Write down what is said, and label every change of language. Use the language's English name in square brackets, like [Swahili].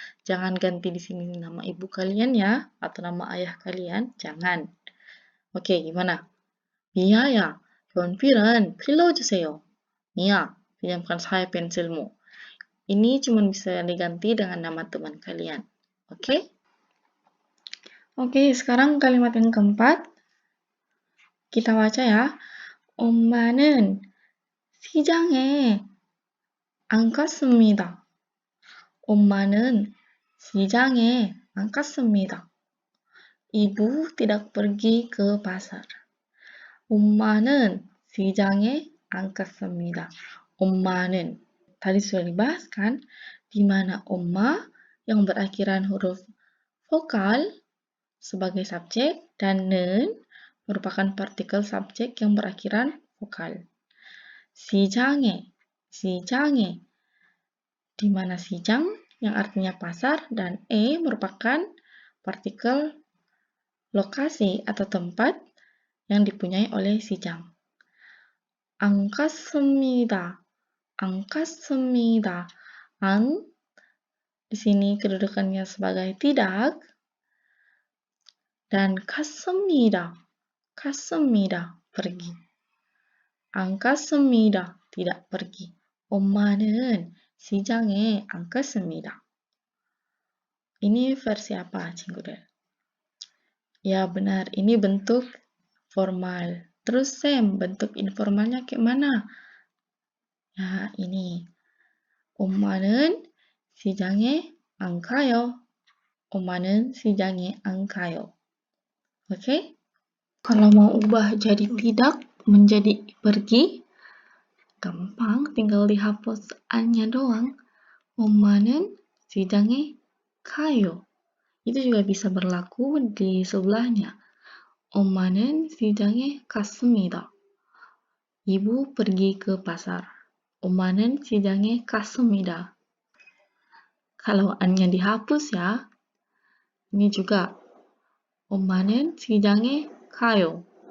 [Indonesian] Jangan ganti di sini nama ibu kalian ya, atau nama ayah kalian, jangan. Oke, gimana? Mia ya, [Korean] 연필은 빌려주세요. [Indonesian] Mia, pinjamkan saya pensilmu. Ini cuma bisa diganti dengan nama teman kalian. Oke? Oke, sekarang kalimat yang keempat. Kita baca ya. [Korean] 엄마는 시장에 안 갔습니다. 엄마는 시장에 안 갔습니다. [Indonesian] Ibu tidak pergi ke pasar. [Korean] 엄마는 시장에 안 갔습니다. [Indonesian] 엄마는 tadi sudah dibahas kan, di mana 엄마 yang berakhiran huruf vokal sebagai subjek dan 는 merupakan partikel subjek yang berakhiran vokal. 시장에, 시장에, di mana 시장 yang artinya pasar dan merupakan partikel lokasi atau tempat yang dipunyai oleh 시장. [Korean] 안 갔습니다. 안 갔습니다. [Indonesian] 안 di sini kedudukannya sebagai tidak dan 갔습니다. [Korean] 갔습니다. [Indonesian] pergi. [Korean] 안 갔습니다. [Indonesian] tidak pergi. [Korean] 엄마는 시장에 안 갔습니다. [Indonesian] Ini versi apa, Cinggodel? Ya benar, ini bentuk formal. Terus Sam, bentuk informalnya kayak mana? Ya ini. [Korean] 엄마는 시장에 안 가요. 엄마는 시장에 안 가요. Oke? [Indonesian] Kalau mau ubah jadi tidak menjadi pergi, gampang, tinggal dihapus an-nya doang. [Korean] 엄마는 시장에 가요. [Indonesian] Itu juga bisa berlaku di sebelahnya. [Korean] 엄마는 시장에 갔습니다. [Indonesian] Ibu pergi ke pasar. [Korean] 엄마는 시장에 갔습니다. [Indonesian] Kalau an-nya dihapus ya, ini juga [Korean] 엄마는 시장에 가요.